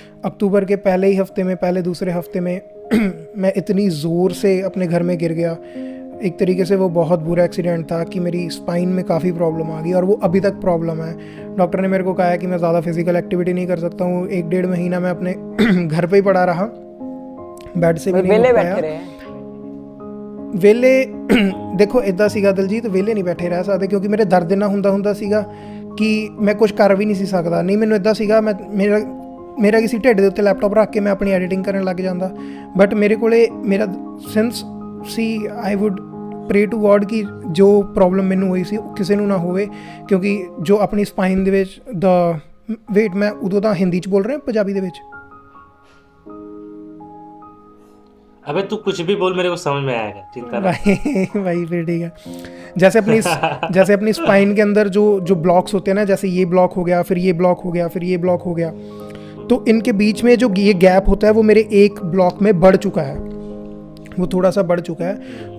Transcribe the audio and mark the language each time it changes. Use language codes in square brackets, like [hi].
[hi] अक्टूबर के पहले ही हफ्ते में, पहले दूसरे हफ्ते में मैं इतनी ज़ोर से अपने घर में गिर गया। एक तरीके से वो बहुत बुरा एक्सीडेंट था कि मेरी स्पाइन में काफ़ी प्रॉब्लम आ गई, और वो अभी तक प्रॉब्लम है। डॉक्टर ने मेरे को कहा है कि मैं ज़्यादा फिजिकल एक्टिविटी नहीं कर सकता हूँ। 1-1.5 महीना मैं अपने घर पे ही पड़ा रहा, बेड से भी नहीं उठ पाया। [pa] ਵੇਲੇ ਦੇਖੋ ਇਦਾਂ ਸੀਗਾ ਦਲਜੀਤ, ਵੇਲੇ ਨਹੀਂ ਬੈਠੇ ਰਹਿ ਸਕਦੇ, ਕਿਉਂਕਿ ਮੇਰੇ ਦਰਦ ਇੰਨਾ ਹੁੰਦਾ ਸੀਗਾ ਕਿ ਮੈਂ ਕੁਝ ਕਰ ਵੀ ਨਹੀਂ ਸੀ ਸਕਦਾ। ਨਹੀਂ, ਮੈਨੂੰ ਇਦਾਂ ਸੀਗਾ ਮੇਰਾ ਕਿਸੇ ਢਿੱਡ ਦੇ ਉੱਤੇ ਲੈਪਟਾਪ ਰੱਖ ਕੇ ਮੈਂ ਆਪਣੀ ਐਡੀਟਿੰਗ ਕਰਨ ਲੱਗ ਜਾਂਦਾ। ਬਟ ਮੇਰੇ ਕੋਲੇ ਮੇਰਾ since ਸੀ [en] I would pray to God [pa] ਕਿ ਜੋ ਪ੍ਰੋਬਲਮ ਮੈਨੂੰ ਹੋਈ ਸੀ ਉਹ ਕਿਸੇ ਨੂੰ ਨਾ ਹੋਵੇ, ਕਿਉਂਕਿ ਜੋ ਆਪਣੀ ਸਪਾਈਨ ਦੇ ਵਿੱਚ ਵੇਟ, ਮੈਂ ਉਦੋਂ ਤਾਂ ਹਿੰਦੀ 'ਚ ਬੋਲ ਰਿਹਾ, ਪੰਜਾਬੀ ਦੇ ਵਿੱਚ। [hi] अबे तू कुछ भी बोल, मेरे को समझ में आएगा, चिंता ना। भाई फिर ठीक है। जैसे अपनी स्पाइन के अंदर जो ब्लॉक्स होते हैं ना, जैसे ये ब्लॉक हो गया, फिर ये ब्लॉक हो गया, फिर ये ब्लॉक हो गया, तो इनके बीच में जो ये गैप होता है वो मेरे एक ब्लॉक में बढ़ चुका है, वो थोड़ा सा बढ़ चुका है।